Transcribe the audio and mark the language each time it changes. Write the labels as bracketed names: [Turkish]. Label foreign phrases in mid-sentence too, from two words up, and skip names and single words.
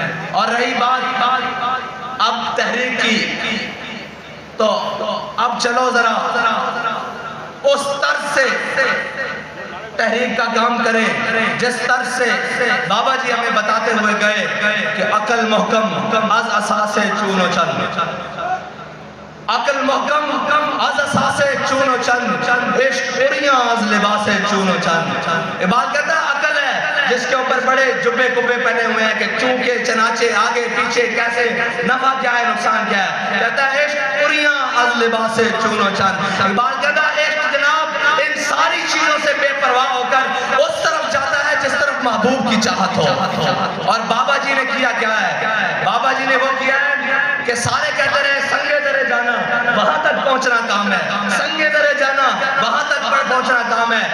[Urdu] اور رہی بات اب تحریک کی، تو اب چلو ذرا اس طرز سے تحریک کا کام کریں جس طرز سے بابا جی ہمیں بتاتے ہوئے گئے کہ [Persian] عقل محکم از اساس چون و چن، عقل محکم از اساس چون و چن، عشق پریاں از لباس چون و چن. [Urdu] اقبال کہتا ہے عقل ہے جس کے اوپر بڑے جبے کبے پہنے ہوئے ہیں کہ چونکہ چنانچہ آگے پیچھے کیسے، نفع کیا ہے نقصان کیا ہے. [Persian] کہتا ہے عشق پریاں از لباس چون و چن. [Urdu] اقبال کہتا ہے عشق جناب ان ساری چیزوں سے بے پرواہ ہو کر اس طرف جاتا ہے جس طرف محبوب کی چاہت ہو. اور بابا جی نے کیا کیا ہے، بابا جی نے وہ کیا ہے کہ سارے کہتے رہے سنگے درے جانا وہاں تک پہنچنا کام ہے، سنگے درے جانا وہاں تک پہنچنا کام ہے.